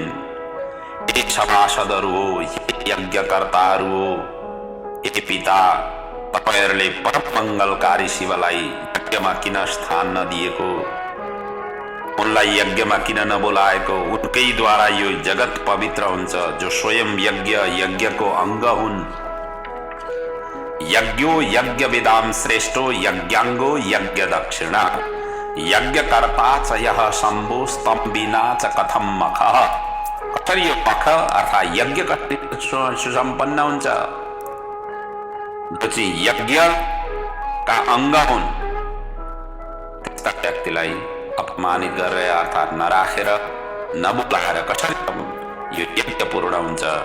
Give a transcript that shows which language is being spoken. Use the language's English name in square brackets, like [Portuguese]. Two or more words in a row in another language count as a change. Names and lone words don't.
[Nepali] हे सभासदहरू हो, यज्ञकर्ताहरू हो, हे पिता, तपाईहरूले परम मङ्गलकारी शिवलाई यज्ञमा किन स्थान नदिएको, उनलाई यज्ञमा किन नबोलाएको? उनकैद्वारा यो जगत पवित्र हुन्छ, जो स्वयं यज्ञको अङ्ग हुन्। [Sanskrit] यज्ञो यज्ञविदाम श्रेष्ठो यज्ञाङ्गो यज्ञ दक्षिणा, यज्ञकर्ता च यः शम्भो स्तम विना च कथम मखः। [Nepali] कसरी यो मख अर्थात् यज्ञ कसरी सुसम्पन्न हुन्छ? जो चाहिँ यज्ञका अङ्ग हुन् त्यस्ता व्यक्तिलाई अपमानित गरेर अर्थात् नराखेर, नबोलाएर कसरी यो यज्ञ पूर्ण हुन्छ?